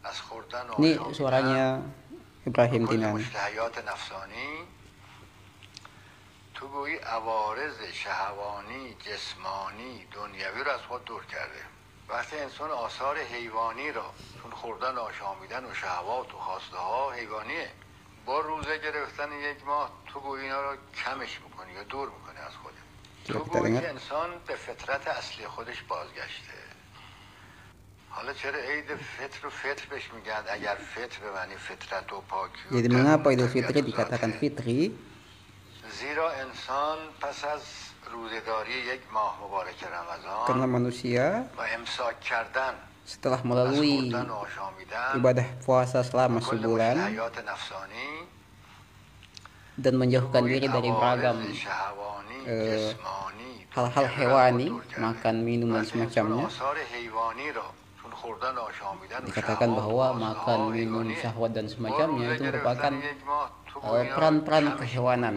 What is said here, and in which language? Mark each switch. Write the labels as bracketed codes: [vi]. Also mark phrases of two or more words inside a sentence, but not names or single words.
[id] Ini suaranya Ibrahim Dinani. [fa] تو گویی عوارض شهوانی جسمانی دنیوی رو از خود دور کرده. وقتی انسان آثار حیوانی را، چون خوردن آشامیدن و شهوات و خواسته ها حیوانیه، با روزه گرفتن یک ماه تو گویی اینا رو کمش میکنی یا دور میکنی از خودت. تو گویی که انسان به فطرت اصلی خودش بازگشته. حالا چرا عید فطر و فطر بهش میگن؟ اگر فطر به معنی فطرت و پاکی و [id] Jadi mengapa Idul Fitri dikatakan fitri? [fa] زیرا انسان پس از روزه‌داری یک ماه مبارک رمضان [id] Karena manusia [fa] و امساک کردن [id] setelah melalui ibadah puasa selama sebulan dan menjauhkan diri dari beragam hal-hal hewani, makan, minum dan semacamnya, dikatakan bahwa makan, minum, syahwat dan semacamnya itu merupakan peran-peran kehewanan.